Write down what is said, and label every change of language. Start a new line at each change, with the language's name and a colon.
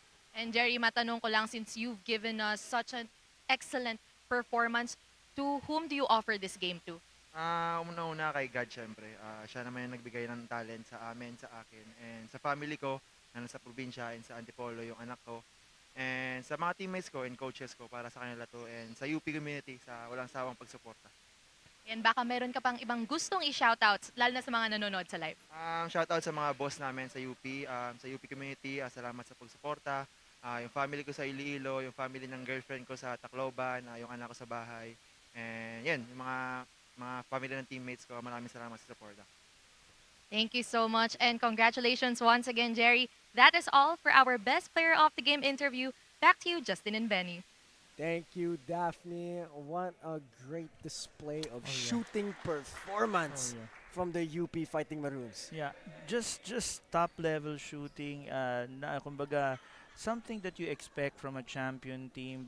English: And Jerry,
Filipino: matanong ko lang,
English: since you've given us such an excellent performance, to whom do you offer this game to?
Filipino: Una-una kay God, syempre. Siya naman yung nagbigay ng talent sa amin, sa akin, and sa family ko, na nasa probinsya, and sa Antipolo, yung anak ko. And sa mga teammates ko and coaches ko, para sa kanila to, and sa UP community, sa walang sawang pagsuporta. And baka meron ka pang ibang gustong i-shoutouts, lalo na sa mga nanonood sa live. Shoutout sa mga boss namin sa UP community, salamat sa pagsuporta. Yung family ko sa Iloilo, yung family ng girlfriend ko sa Tacloban, yung anak ko sa bahay. And yan, yung mga family ng teammates ko, maraming salamat sa suporta.
English: Thank you so much, and congratulations once again, Jerry. That is all for our best player of the game interview. Back to you, Justin and Benny. Thank you, Daphne. What a great display of shooting performance from the UP Fighting Maroons. Yeah, just top level shooting.
Filipino: Kumbaga,
English: something that you expect from a champion team.